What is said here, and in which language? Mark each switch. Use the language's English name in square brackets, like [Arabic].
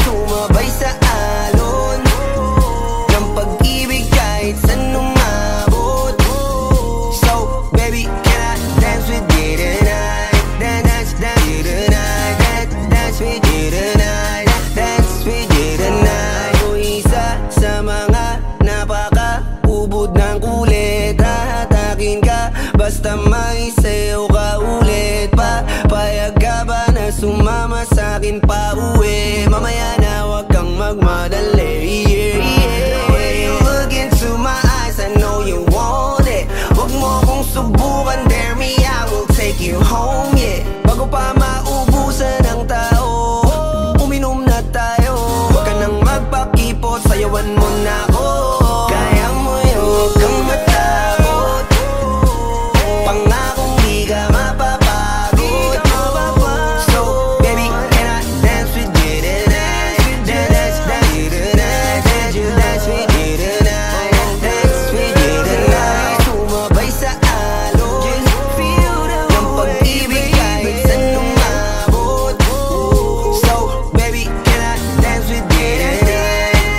[Filipino] Sumabay sa alon ng pag-ibig kahit saan umabot. [English] So baby, can I dance with you tonight? Dance with you tonight. Dance with you tonight. Dance with you tonight. [Filipino] O isa sa mga napaka-ubod ng kulit, hahatakin ka basta may sayo ka ulit. Papayag ka ba na sumama sa'kin pa uwi? Mamaya na wag kang magmadali. [English] When you look into my eyes, I know you want it. [Filipino] Wag mo kong subukan, [English] dare me, I will take you home, yeah. [Filipino] Bago pa maubusan ng tao, uminom na tayo. Wag ka nang magpakipot, sayawan mo na ako. Kaya mo yun, huwag kang matakot. Pangakong di ka mapapagod. [English] So baby, can I dance with you tonight? Dance with you tonight. Dance with you tonight. Dance with you tonight. [Filipino] Sumabay sa alon ng pag-ibig kahit saan umabot. [English] So baby, can I dance with you tonight?